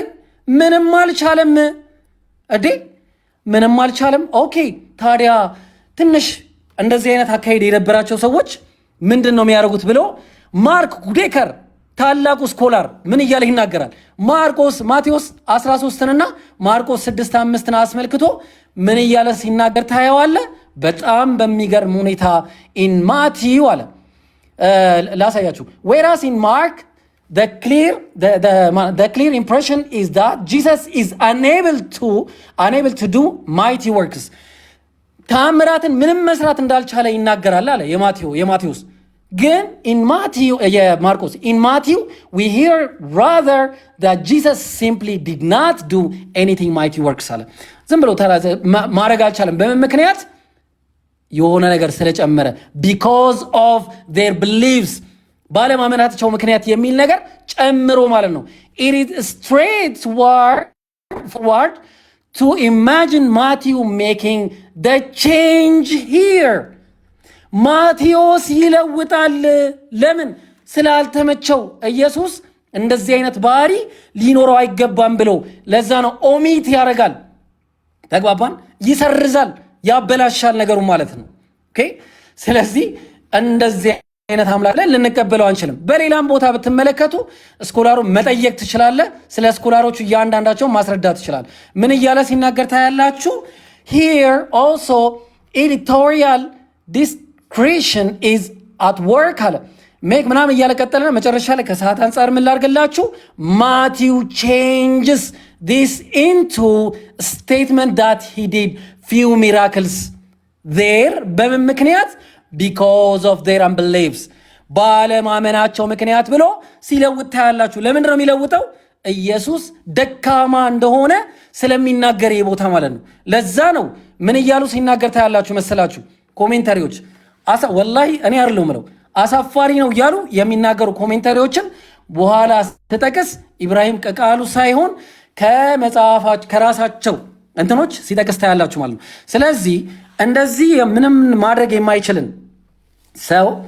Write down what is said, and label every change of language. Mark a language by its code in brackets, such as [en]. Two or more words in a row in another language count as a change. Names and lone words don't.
[am] ምንም አልቻለም እዴ ምንም አልቻለም። ኦኬ፣ ታዲያ ትንሽ እንደዚህ አይነት አካሄድ የነበራቸው ሰዎች ምንድን ነው የሚያደርጉት ብሎ ማርክ ጉዴከር ታላቁ ስኮላር ምን እያለ ይናገራል? ማቴዎስ 13ንና ማርቆስ 6:5 አስመልክቶ ምን እያለ ሲናገር ታየዋለ። በጣም በሚገርም ሁኔታ [en] in Matthew [am] አለ [en] ላሳያችሁ። whereas in Mark the clear impression is that Jesus is unable to do mighty works, [am] ታምራትን ምንም መስራት እንዳልቻለ ይናገራል አለ የማቴዎስ። ግን የማርቆስ [en] in Matthew we hear rather that Jesus simply did not do anything mighty works [am] አለ። ዝም ብሎ ማድረግ አልቻለም። በምን ምክንያት? የሆነ ነገር ስለጨመረ [en] because of their beliefs፣ [am] ባለማመናቸው ምክንያት የሚል ነገር ጨምሮ ማለት ነው። [en] it is straightforward to imagine Matthew making the change here። [am] ማቴዎስ ይለውጣል። ለምን? ስላልተመቸው ኢየሱስ እንደዚህ አይነት ባህሪ ሊኖረው አይገባም ብሎ ለዛ ነው ኦሚት ያደርጋል። ተግባባን? ይሰርዛል፣ ያበላሻል ነገሩ ማለት ነው። ኦኬ። ስለዚህ እንደዚህ አይነት አምላክ ላይ ልንቀበለው አንችልም። በሌላም ቦታ ብትመለከቱ ስኮላሩ መጠየቅ ትችላለ። ስለ ስኮላሮቹ እያንዳንዳቸው ማስረዳት ትችላል። ምን እያለ ሲናገር ታያላችሁ? [en] here also editorial discretion is at work [am] አለ። ሜክ ምናምን እያለ ቀጠለና መጨረሻ ላይ ከሰዓት አንጻር ምን ላድርግላችሁ? [en] ማቲው changes this into a statement that he did few miracles there [am] በምን ምክንያት? [en] because of their unbeliefs፣ [am] ባለማመናቸው ምክንያት ብሎ ሲለውጥ ታያላችሁ። ለምንድን ነው የሚለውጠው? ኢየሱስ ደካማ እንደሆነ ስለሚናገር የቦታ ማለት ነው። ለዛ ነው ምን እያሉ ሲናገር ታያላችሁ መሰላችሁ? ኮሜንታሪዎች ወላሂ እኔ አይደለሁ ምለው አሳፋሪ ነው እያሉ የሚናገሩ ኮሜንታሪዎችን በኋላ ተጠቅስ ኢብራሂም ከቃሉ ሳይሆን ከመጽሐፋቸው ከራሳቸው እንትኖች ሲጠቅስ ታያላችሁ ማለት ነው። ስለዚህ እንደዚህ ምንም ማድረግ የማይችልን ሰው